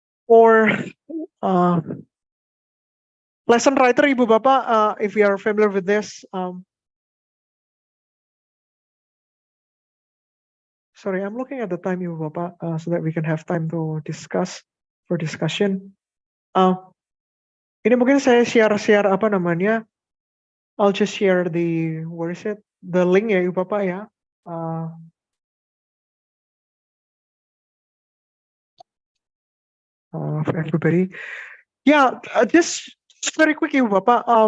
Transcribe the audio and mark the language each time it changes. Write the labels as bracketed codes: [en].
[en] Or lesson writer Ibu Bapak, if you are familiar with this, sorry, I'm looking at the time Ibu Bapak, so that we can have time to discuss for discussion. [id] Ini mungkin saya share apa namanya? [en] I'll just share the, where is it? The link ya Ibu Bapak ya. For everybody. Yeah, just very quick Ibu Bapak.